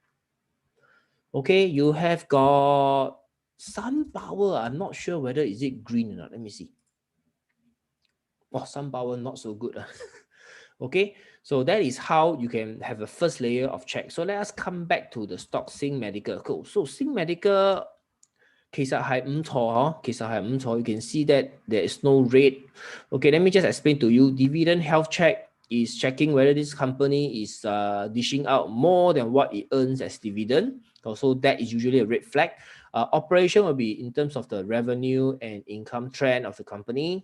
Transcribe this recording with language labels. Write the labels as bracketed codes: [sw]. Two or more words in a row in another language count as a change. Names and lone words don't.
[en] Okay, you have got SunPower. I'm not sure whether is it green or not. Let me see. Oh, SunPower not so good. Okay, so that is how you can have a first layer of check. So let us come back to the stock Sing Medical. Cool. So Sing Medical [yue] 其實係唔錯，其實係唔錯。 [en] You can see that there is no red. Okay, let me just explain to you. Dividend health check is checking whether this company is dishing out more than what it earns as dividend. Also, that is usually a red flag. Operation will be in terms of the revenue and income trend of the company.